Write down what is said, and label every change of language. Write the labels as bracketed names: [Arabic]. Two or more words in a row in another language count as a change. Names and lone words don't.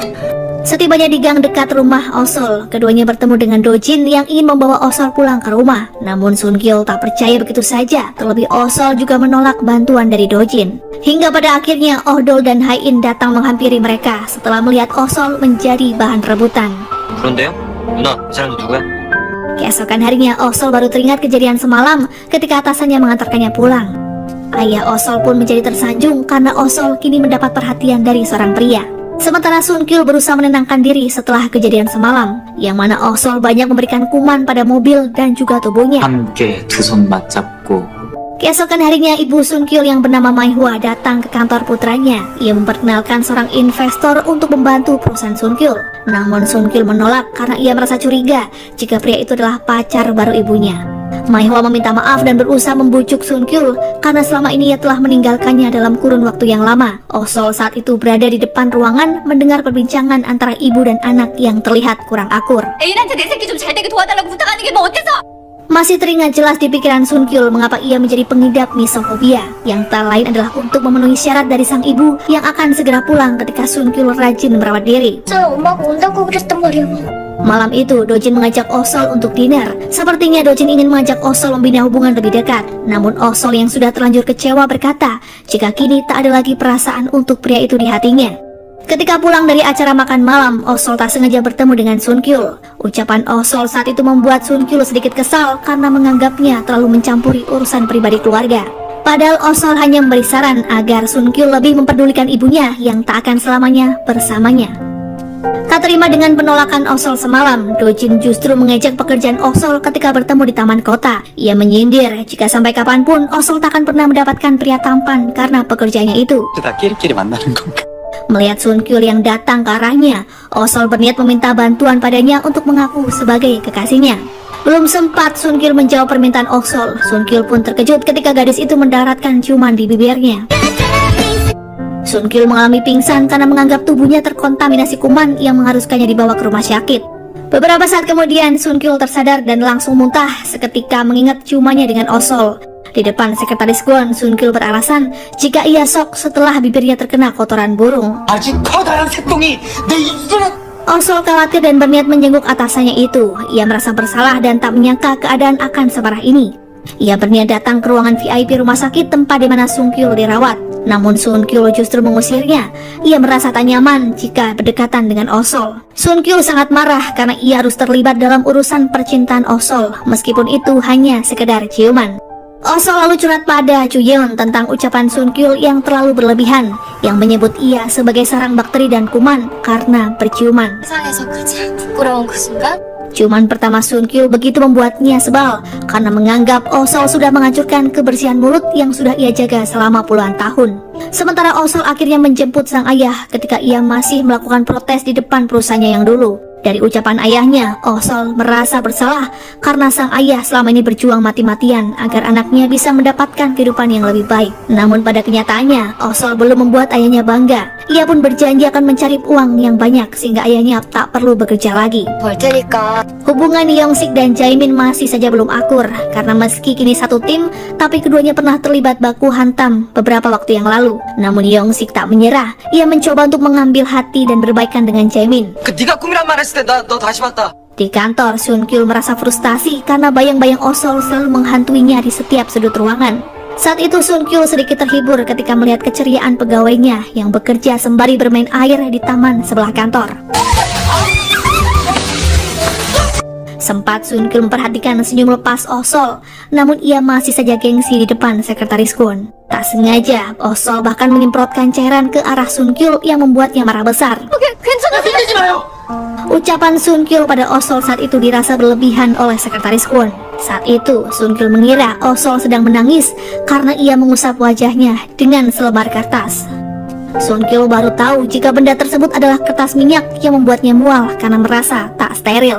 [Indonesian] Setibanya di gang dekat rumah Osol, keduanya bertemu dengan Do Jin yang ingin membawa Osol pulang ke rumah. Namun Sun Kyul tak percaya begitu saja, terlebih Osol juga menolak bantuan dari Do Jin. Hingga pada akhirnya Odol dan Hain datang menghampiri mereka setelah melihat Osol menjadi bahan rebutan. [Korean] 그런데요? 누나, 이 사람도 누구야? [Indonesian] Keesokan harinya Osol baru teringat kejadian semalam ketika atasannya mengantarkannya pulang. Ayah Osol pun menjadi tersanjung karena Osol kini mendapat perhatian dari seorang pria. Sementara Sun Kyul berusaha menenangkan diri setelah kejadian semalam, yang mana Osol banyak memberikan kuman pada mobil dan juga tubuhnya. [Korean] 함께 두 손 맞잡고. [Indonesian] Keesokan harinya ibu Sun Kyul yang bernama Mai Hwa datang ke kantor putranya. Ia memperkenalkan seorang investor untuk membantu perusahaan Sun Kyul. Namun Sun Kyul menolak karena ia merasa curiga jika pria itu adalah pacar baru ibunya. Mai Hwa meminta maaf dan berusaha membujuk Sun Kyul karena selama ini ia telah meninggalkannya dalam kurun waktu yang lama. Osol saat itu berada di depan ruangan mendengar perbincangan antara ibu dan anak yang terlihat kurang akur. [Korean] 애인한테 내 새끼 좀 잘 되게 도와달라고 부탁하는 게 뭐 어때서? [Indonesian] Masih teringat jelas di pikiran Sun Kyul mengapa ia menjadi pengidap misofobia, yang tak lain adalah untuk memenuhi syarat dari sang ibu yang akan segera pulang ketika Sun Kyul rajin merawat diri. [Korean] 저 엄마가 온다고 그랬단 말이야. [Indonesian] Malam itu, Do Jin mengajak Osol untuk dinner. Sepertinya Do Jin ingin mengajak Osol membina hubungan lebih dekat. Namun Osol yang sudah terlanjur kecewa berkata jika kini tak ada lagi perasaan untuk pria itu di hatinya. Ketika pulang dari acara makan malam, Osol tak sengaja bertemu dengan Sun Kyul. Ucapan Osol saat itu membuat Sun Kyul sedikit kesal karena menganggapnya terlalu mencampuri urusan pribadi keluarga. Padahal Osol hanya memberi saran agar Sun Kyul lebih memperdulikan ibunya yang tak akan selamanya bersamanya. Tak terima dengan penolakan Osol semalam, Dojin justru mengejek pekerjaan Osol ketika bertemu di taman kota. Ia menyindir jika sampai kapanpun Osol tak akan pernah mendapatkan pria tampan karena pekerjaannya itu. [Korean] 다 끼리끼리 만나는 건가? [Indonesian] Melihat Sun Kyul yang datang ke arahnya, Osol berniat meminta bantuan padanya untuk mengaku sebagai kekasihnya. Belum sempat Sun Kyul menjawab permintaan Osol, Sun Kyul pun terkejut ketika gadis itu mendaratkan ciuman di bibirnya. Sun Kyul mengalami pingsan karena menganggap tubuhnya terkontaminasi kuman yang mengharuskannya dibawa ke rumah sakit. Beberapa saat kemudian Sun Kyul tersadar dan langsung muntah seketika mengingat ciumannya dengan Osol. Di depan sekretaris Kwon, Sun Kyul beralasan jika ia shock setelah bibirnya terkena kotoran burung. [Korean] 아직 커다란 새똥이 내 입술에 [Indonesian] Osol khawatir dan berniat menjenguk atasannya itu. Ia merasa bersalah dan tak menyangka keadaan akan separah ini. Ia berniat datang ke ruangan VIP rumah sakit tempat di mana Sun Kyul dirawat. Namun Sun Kyul justru mengusirnya. Ia merasa tak nyaman jika berdekatan dengan Osol. Sun Kyul sangat marah karena ia harus terlibat dalam urusan percintaan Osol, meskipun itu hanya sekedar ciuman. Osol lalu curhat pada Chu Yeon tentang ucapan Sun Kyul yang terlalu berlebihan, yang menyebut ia sebagai sarang bakteri dan kuman karena berciuman. [Korean] 세상에서 가장 부끄러운 그 순간? [Indonesian] Ciuman pertama Sun Kyul begitu membuatnya sebal karena menganggap Osol sudah menghancurkan kebersihan mulut yang sudah ia jaga selama puluhan tahun. Sementara Osol akhirnya menjemput sang ayah ketika ia masih melakukan protes di depan perusahaannya yang dulu. Dari ucapan ayahnya, Osol merasa bersalah karena sang ayah selama ini berjuang mati-matian agar anaknya bisa mendapatkan kehidupan yang lebih baik. Namun pada kenyataannya, Osol belum membuat ayahnya bangga. Ia pun berjanji akan mencari uang yang banyak sehingga ayahnya tak perlu bekerja lagi. [Korean] 벌 테니까. [Indonesian] Hubungan Yongsik dan Jaemin masih saja belum akur karena meski kini satu tim, tapi keduanya pernah terlibat baku hantam beberapa waktu yang lalu. Namun Yongsik tak menyerah. Ia mencoba untuk mengambil hati dan berbaikan dengan Jaemin. [Korean] 그 네가 꿈이란 말 했을 때 나 너 다시 봤다. [Indonesian] Di kantor, Sun Kyul merasa frustasi karena bayang-bayang Osol selalu menghantuinya di setiap sudut ruangan. Saat itu Sun Kyul sedikit terhibur ketika melihat keceriaan pegawainya yang bekerja sembari bermain air di taman sebelah kantor. Sempat Sun Kyul memperhatikan senyum lepas Osol, namun ia masih saja gengsi di depan sekretaris Kwon. Tak sengaja, Osol bahkan menyemprotkan cairan ke arah Sun Kyul yang membuatnya marah besar. [Korean] 흘리지 마요. [Indonesian] Ucapan Sun Kyul pada Osol saat itu dirasa berlebihan oleh sekretaris Kwon. Saat itu, Sun Kyul mengira Osol sedang menangis karena ia mengusap wajahnya dengan selebar kertas. Sun Kyul baru tahu jika benda tersebut adalah kertas minyak yang membuatnya mual karena merasa tak steril.